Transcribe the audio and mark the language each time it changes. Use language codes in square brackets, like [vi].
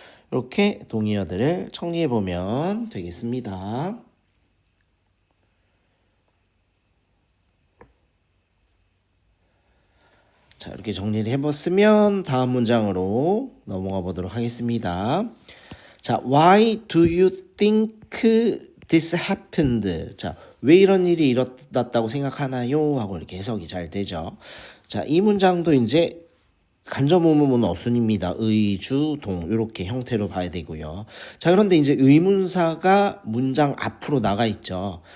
[ko] 이렇게 동의어들을 정리해 보면 되겠습니다. 자, 이렇게 정리를 해봤으면 다음 문장으로 넘어가 보도록 하겠습니다. [en] 자, why do you think this happened? [ko] 자, 왜 이런 일이 일어났다고 생각하나요? 하고 이렇게 해석이 잘 되죠. 자, 이 문장도 이제 간접의문문 어순입니다. 의, 주, 동 이렇게 형태로 봐야 되고요. 자, 그런데 이제 의문사가 문장 앞으로 나가 있죠.